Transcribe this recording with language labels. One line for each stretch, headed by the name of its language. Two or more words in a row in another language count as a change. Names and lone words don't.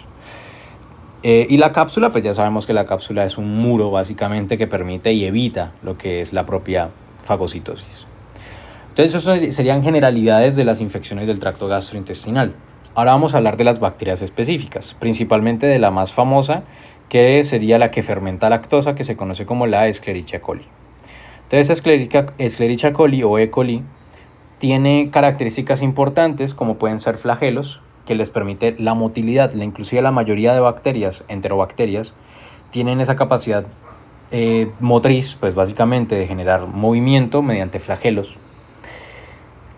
Spanish: Y la cápsula, pues ya sabemos que la cápsula es un muro básicamente que permite y evita lo que es la propia fagocitosis. Entonces eso serían generalidades de las infecciones del tracto gastrointestinal. Ahora vamos a hablar de las bacterias específicas, principalmente de la más famosa, que sería la que fermenta lactosa, que se conoce como la Escherichia coli. Entonces, Escherichia coli o E. coli tiene características importantes como pueden ser flagelos, que les permite la motilidad. Inclusive la mayoría de bacterias, enterobacterias, tienen esa capacidad motriz, pues básicamente de generar movimiento mediante flagelos.